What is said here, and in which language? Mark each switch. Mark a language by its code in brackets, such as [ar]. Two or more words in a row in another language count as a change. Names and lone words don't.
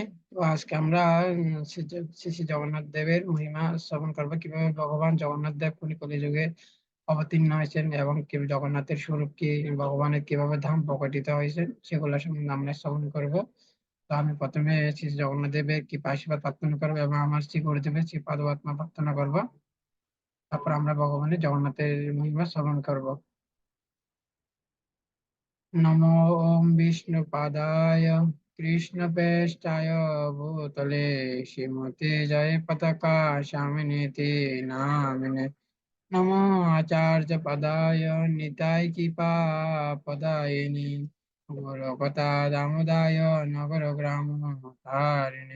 [bn] তো আজকে আমরা শ্রী শ্রী জগন্নাথ দেবের মহিমা শ্রবণ করবো, কিভাবে ভগবান জগন্নাথ দেব উনি কলিযুগে অবতীর্ণ হয়েছেন এবং কি জগন্নাথের স্বরূপ কি, ভগবানের কিভাবে ধাম প্রকটিত হয়েছে সেগুলো সম্বন্ধে আমরা শ্রবণ করবো। তো আমি প্রথমে শ্রী শ্রী জগন্নাথ দেবের কি আশীর্বাদ প্রার্থনা করবো এবং আমার শ্রী গুরুদেবের শ্রী পাদপদ্ম প্রার্থনা করবো। তারপর আমরা ভগবানের জগন্নাথের মহিমা শ্রবণ করবো। [sa] नमो ओम विष्णुपादाय कृष्णप्रेष्ठाय भूतले श्रीमते जय पताका स्वामिनेति नामिने। नमो आचार्य पदाय निताय कृपा पदायिनि गौरकथा दामोदाय नगरग्राम तारिणे।